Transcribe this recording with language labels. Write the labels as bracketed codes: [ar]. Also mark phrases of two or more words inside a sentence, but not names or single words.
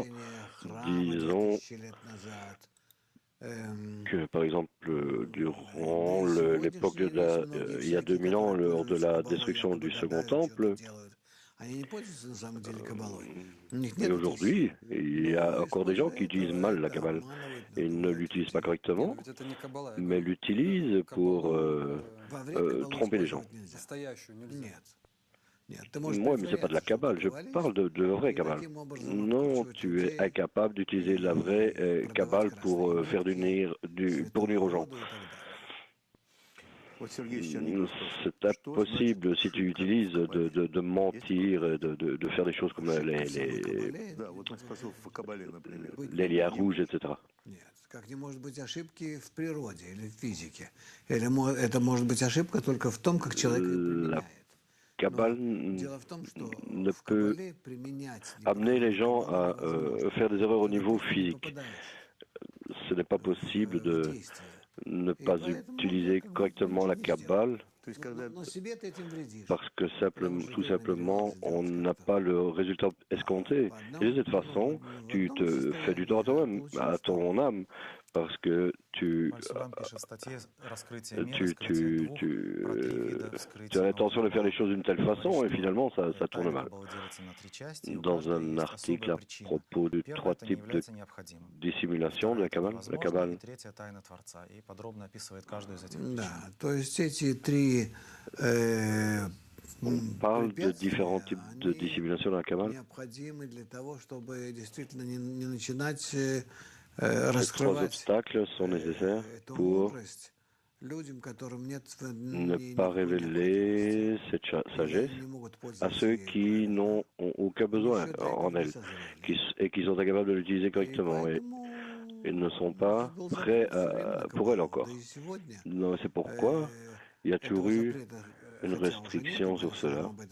[fr] Disons que, par exemple, durant l'époque il y a 2000 ans, lors de la destruction du Second Temple, Et aujourd'hui, il y a encore des gens qui utilisent mal la Kabbale. Ils ne l'utilisent pas correctement, [ru] Но ведь это не каббала, я [fr] mais [ru] говорю. [fr] l'utilisent pour [ru] Каббалу [fr] tromper les gens. [ru] настоящую нельзя. [fr] Moi, mais c'est pas de la Kabbale, je parle de vraie Kabbale. Non, tu es incapable d'utiliser la vraie Kabbale pour pour nuire aux gens. [ru] Вот Сергей Черников [fr] C'est [ru] спрашивает, что [fr] impossible si tu utilises de mentir, de faire des choses comme [ru] Да, вот он спросил в Кабале, например. [fr] les liens rouges, etc. [ru] Нет, как не может быть ошибки в природе или в физике. Это может быть ошибка только в том, как человек ее применяет. [fr] Kabbale [ru] Дело в том, что [fr] ne [ru] в [fr] peut [ru] Кабале применять [fr] amener les gens à [ru] невозможно. [fr] faire des erreurs au niveau [ru] Когда ты не [fr] physique. [ru] попадаешь [fr] Ce n'est pas possible [ru] в [fr] de [ru] действие. [fr] ne pas utiliser correctement la Kabbale [ru] То есть, когда Но себе ты этим вредишь. [fr] parce que tout simplement, on n'a pas le résultat escompté. Et de cette façon, tu te fais du tort à toi-même, à ton âme, parce que tu as l'intention de faire les choses d'une telle façon et finalement, ça tourne mal. Dans un article à propos de 3 types de dissimulation de la Kabbale, [ru] Да, то есть эти три [fr] on parle de différents types de dissimulation de la Kabbale. [ru] необходимы для того, чтобы действительно не начинать [fr] Ces 3 [ru] раскрывать [fr] obstacles sont nécessaires [ru] эту [fr] pour [ru] мудрость людям, которым нет [fr] ne pas révéler cette sagesse à ceux qui n'ont aucun besoin en elle et qui sont incapables de l'utiliser correctement et ils ne sont pas prêts pour elle encore. C'est pourquoi il y a toujours eu une restriction sur cela.